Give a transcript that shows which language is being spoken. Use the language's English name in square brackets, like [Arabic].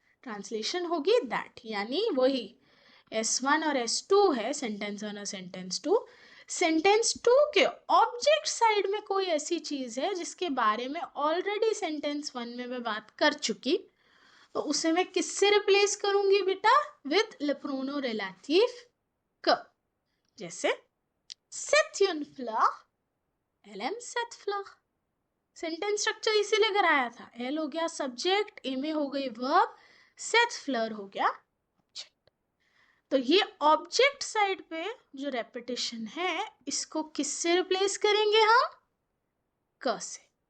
[Hindi] Translation होगी that, यानी वही S1 और S2 है, सेंटेंस 1 और सेंटेंस 2। सेंटेंस 2 के ऑब्जेक्ट साइड में कोई ऐसी चीज है जिसके बारे में ऑलरेडी सेंटेंस 1 में मैं बात कर चुकी, तो उसे मैं किससे रिप्लेस करूंगी बेटा? [French] विद le pronom relatif que। जैसे c'est une fleur, elle aime cette fleur। [Hindi] Sentence structure इसीलिए कराया था, एल हो गया सब्जेक्ट, ए में हो गई वर्ब, सेथ फ्लर हो गया ऑब्जेक्ट। तो ये ऑब्जेक्ट साइड पे जो रेपिटेशन है, इसको किससे रिप्लेस करेंगे हम? क से।